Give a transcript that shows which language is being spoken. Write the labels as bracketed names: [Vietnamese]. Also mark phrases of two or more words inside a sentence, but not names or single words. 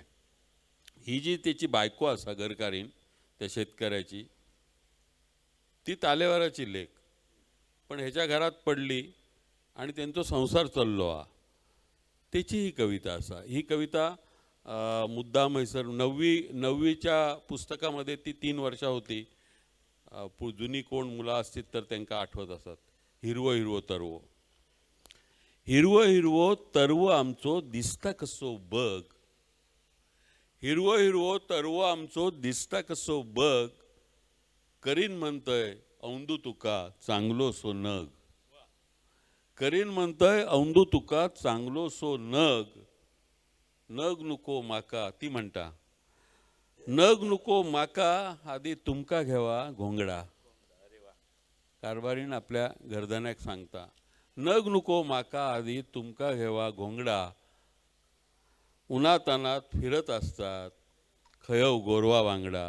[Konkani] ही जी त्याची बायको असा घरकारीण त्या शेतकऱ्याची, ती तालेवाराची लेक, पण ह्याच्या घरात पडली आणि त्यांचा संसार चाललो हा. त्याची ही कविता असा. ही कविता मुद्दाम हैसर 9वीच्या पुस्तकामध्ये ती 3 वर्षा होती. जुनी कोण मुलं असतील तर त्यांना आठवत असत. हिरवो हिरवो तरवो. हिरवो हिरवो तरवो आमचो दिसता कसो बघ. हिरवो हिरवो तरवो आमचो दिसता कसो बघ. करीन म्हणतय औंदू तुका चांगलो सो नग. करीन म्हणतय औंदू तुका चांगलो सो नग. नग नुको माका, ती म्हणता नग नुको माका, आधी तुमका घेवा घोंगडा. कारभारीण आपल्या घरधन्याक सांगता, नग नुको माका, आधी तुमका घेवा घोंगडा. उन्हातानात फिरत असतात खयव गोरवा वांगडा.